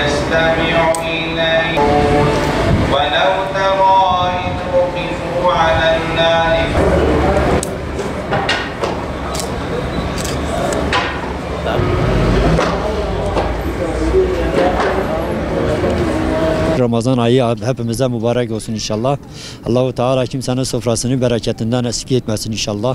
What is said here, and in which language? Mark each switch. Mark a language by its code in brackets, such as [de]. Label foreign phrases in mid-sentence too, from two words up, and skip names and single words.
[ar] يستمع إليه ولو ترى إذ وقفوا على النار [tr] Ramazan ayı hepimize mübarek olsun inşallah. Allahu Teala kimsenin sofrasını bereketinden eksik etmesin inşallah.